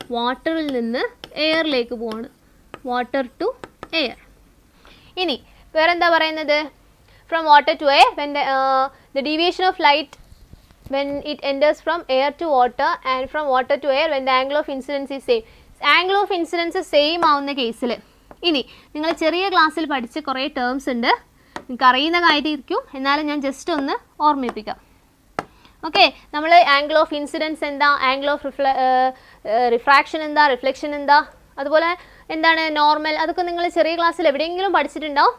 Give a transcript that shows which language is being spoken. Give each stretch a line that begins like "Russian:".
Malayalam: വാട്ടറിൽ നിന്ന് എയറിലേക്ക് പോവാണ്, വാട്ടർ ടു എയർ. ഇനി വേറെന്താ പറയുന്നത്?
English: From water to air when the deviation of light when it enters from air to water and from water to air when the angle of incidence is same.
Malayalam: Angle of incidence same ആവുന്ന കേസിൽ ഇനി നിങ്ങൾ ചെറിയ ക്ലാസ്സിൽ പഠിച്ച കുറേ terms ഉണ്ട്, നിങ്ങൾക്ക് അറിയുന്ന കാര്യമായിരിക്കും, എന്നാലും ഞാൻ ജസ്റ്റ് ഒന്ന് ഓർമ്മിപ്പിക്കാം. ഓക്കെ, നമ്മൾ ആംഗിൾ ഓഫ് ഇൻസിഡൻസ് എന്താ, ആംഗിൾ ഓഫ് റിഫ്രാക്ഷൻ എന്താ, റിഫ്ലക്ഷൻ എന്താ, അതുപോലെ എന്താണ് നോർമൽ, അതൊക്കെ നിങ്ങൾ ചെറിയ ക്ലാസ്സിൽ എവിടെയെങ്കിലും പഠിച്ചിട്ടുണ്ടാവും.